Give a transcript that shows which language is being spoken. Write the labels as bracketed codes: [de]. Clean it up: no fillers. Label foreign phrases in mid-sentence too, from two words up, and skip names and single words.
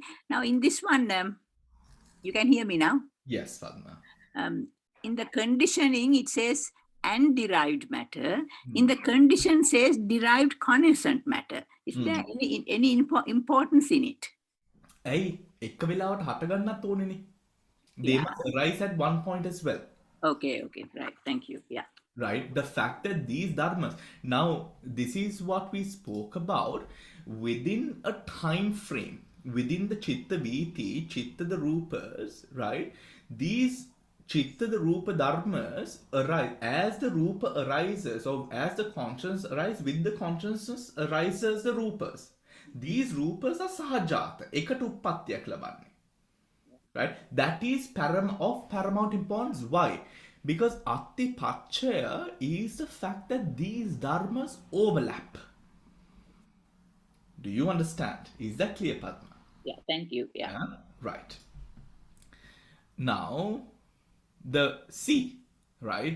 [en] Now, in this one, you can hear me now? Yes, Padma. In the conditioning, it says and derived matter. In the condition says derived connaissant matter. Is there any importance in it? [si] Hey, එක වෙලාවට හටගන්නත් ඕනේනේ. [en] They must arise at one point as well. Okay, right. Thank you. Yeah. Right? The fact that these dharmas, now this is what we spoke about within a time frame, within the [pi] chitta viti, [en] chitta the rupas, right? These chitta the rupa dharmas arise as the rupa arises, or as the consciousness arises, with the consciousness arises the rupas. These rupas are sahajata, [si] එකට උප්පත්තියක් ලබන්නේ. [en] Right? That is of paramount importance. Why? Because [pi] atti pachaya [en] is the fact that these dharmas overlap. Do you understand? Is that clear, Padma? Yeah, thank you. Yeah. Right. Now, the C, right?